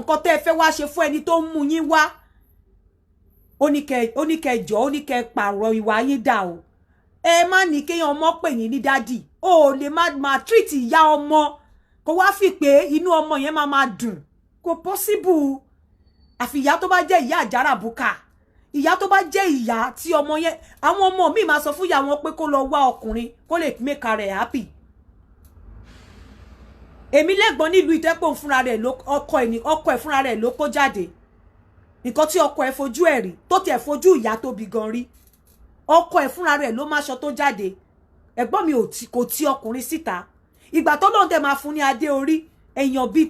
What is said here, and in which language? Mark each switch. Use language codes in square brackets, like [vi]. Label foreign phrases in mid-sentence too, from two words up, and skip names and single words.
[yo] nǹkan tẹ́ ẹ fẹ́ wá ṣe fún ẹni tó ń mú yín wá ó ní kẹ́ pààrọ̀ ìwà yín dà o ẹ má ní kéèyàn ọmọ pè yín ní dádì o lè má treat ìyá ọmọ kó wá fi pé inú ọmọ yẹn máa dùn kò possible àfi ìyá tó bá jẹ́ ìyá àjàrà bùkà ìyá tó bá jẹ́ ìyá tí ọmọ yẹn àwọn ọmọ mi máa sọ fún ìyá wọn pé kó lọ wá ọkùnrin kó lè [en] make her happy [yo] èmi lẹ́gbọ́n nílùú ìtẹ́pọ̀ fúnra rẹ̀ ọkọ ẹ̀ fúnra rẹ̀ ló kó jáde nǹkan tí ọkọ ẹ̀ fojú ẹ̀ rí tó tiẹ̀ fojú ìyá tó bí gan rí ọkọ ẹ̀ fúnra rẹ̀ ló máṣọ tó jáde ẹ̀gbọ́n mi kò ti ọkùnrin síta ìgbà tó lóun dẹ̀ máa fún ní adé orí èèyàn bíi